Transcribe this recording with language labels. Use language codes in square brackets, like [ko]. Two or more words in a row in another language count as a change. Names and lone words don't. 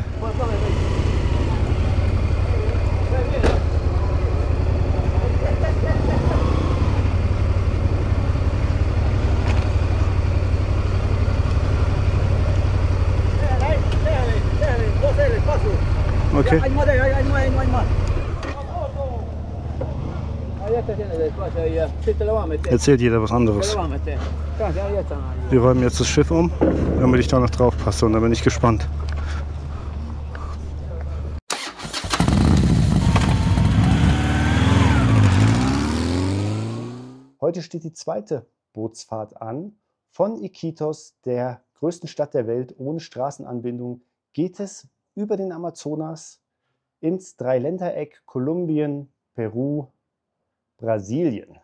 [es] Por acá ven. Déjale, paso. Okay. Hay más, hay más. Ya te tiene despacio ahí ya. Sí, te lo va a meter. [de] Erzählt jeder was [es] Te [de] anderes. [es] lo va a meter. Ya están ahí. [de] Wir räumen jetzt das Schiff um, damit ich da noch drauf passe, und da bin ich gespannt. Heute steht die zweite Bootsfahrt an. Von Iquitos, der größten Stadt der Welt ohne Straßenanbindung, geht es über den Amazonas ins Dreiländereck Kolumbien, Peru, Brasilien.